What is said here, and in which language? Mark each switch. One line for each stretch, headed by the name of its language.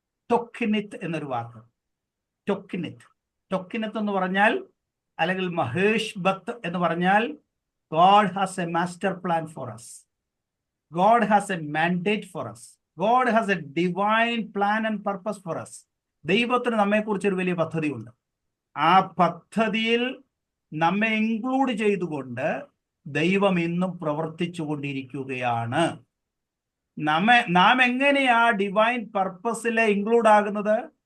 Malayalam: ടൊക്കിനിത്ത് എന്നൊരു വാക്ക്. ടൊക്കിനിത്ത് എന്ന് പറഞ്ഞാൽ, അല്ലെങ്കിൽ മഹേഷ് ബത്ത് എന്ന് പറഞ്ഞാൽ,
English: God has a master plan for us. God has a mandate for us. God has a divine plan and purpose for us.
Malayalam: ദൈവത്തിന് നമ്മെക്കുറിച്ച് ഒരു വലിയ പദ്ധതിയുണ്ട്. ആ പദ്ധതിയിൽ നമ്മെ ഇൻക്ലൂഡ് ചെയ്തുകൊണ്ട് ദൈവം ഇന്നും പ്രവർത്തിച്ചു കൊണ്ടിരിക്കുകയാണ്. നാം എങ്ങനെയാ ഡിവൈൻ പർപ്പസിലെ ഇൻക്ലൂഡ് ആകുന്നത്?